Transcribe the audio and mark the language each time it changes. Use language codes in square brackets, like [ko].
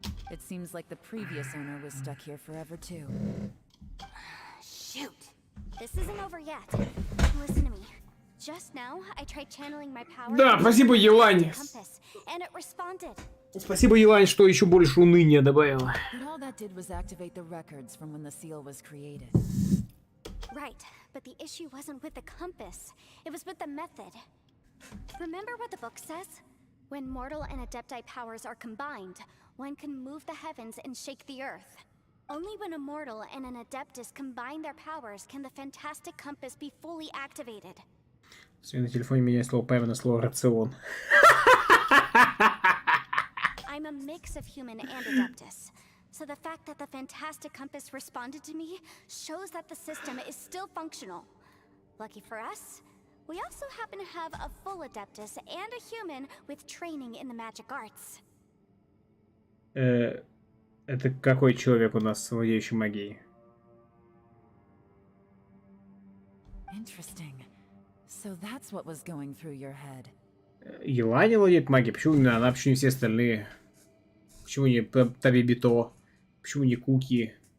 [en] It seems like the previous owner was stuck here forever too. Shoot! This isn't over yet. Listen to me. Just now, I tried channeling my power. [ru] Да, спасибо, Елань. [en] Compass, and it responded. [ru] Спасибо, Елань, что еще больше уныния добавила. [en] But all that did was activate the records from when the seal was created. Right, but the issue wasn't with the compass. It was with the method. Remember what the book says? When mortal and adepti powers are combined, one can move the heavens and shake the earth. Only when a mortal and an adeptus combine their powers can the fantastic compass be fully activated. [ru] Все на телефоне меняет слово Paimon на слово рацион. [en] I'm a mix of human and adeptus. So the fact that the fantastic compass responded to me shows that the system is still functional. Lucky for us, we also happen to have a full adeptus and a human with training in the magic arts. [ru] Это какой человек у нас, владеющий магией? [en] Interesting. So that's what was going through your head. [ru] Елань владеет магией? Почему именно она? Почему не все остальные? Почему не Табибито? Почему не Куки?